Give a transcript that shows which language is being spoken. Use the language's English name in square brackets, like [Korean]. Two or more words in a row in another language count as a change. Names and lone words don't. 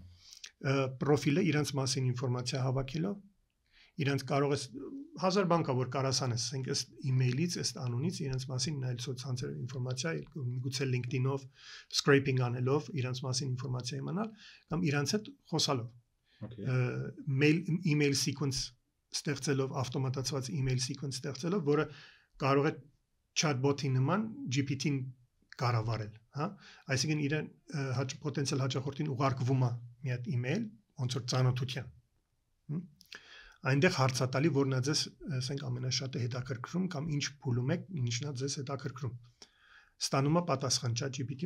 [Armenian] Պրոֆիլը իրանց մասին ինֆորմացիա հավաքելով, իրանց կարող ես 1000 բան կա որ կարաս անես, ասենք այս email-ից, այս անունից իրանց մասին նայել սոցցանցերով ինֆորմացիա, միգուցե LinkedIn-ով scraping անելով իրանց մասին ինֆորմացիա իմանալ կամ իրանց հետ խոսալով։ [English] Okay. Email sequence [Armenian] ստեղծելով, ավտոմատացված [English] email sequence [Armenian] ստեղծելով, որը կարող է chatbot-ի նման GPT-ին կառավարել, հա։ Այսինքն իրեն պոտենցիալ հաճախորդին ուղարկվում է մի հատ email, ոնց որ ծանոթության։ Այնտեղ հարցատալի, որն է ձեզ, ասենք, ամենաշատը հետաքրքրում կամ ինչ փուլում եք, ինչն է ձեզ հետաքրքրում։ Ստանում է պատասխան ChatGPT-ին,